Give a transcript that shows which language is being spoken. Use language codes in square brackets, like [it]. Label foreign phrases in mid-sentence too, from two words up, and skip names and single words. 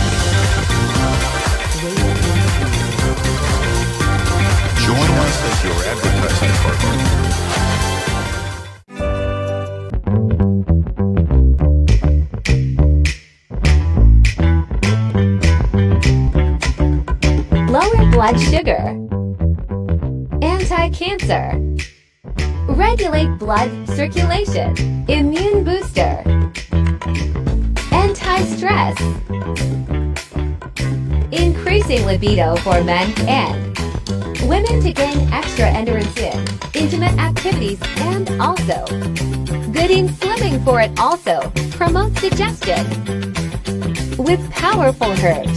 [en] Join us as your advertising partner. Lower blood sugar, anti-cancer, regulate blood circulation, immune booster, anti-stress, increasing libido for men and women to gain extra endurance in intimate activities, and also good in swimming for it also promotes digestion with powerful herbs.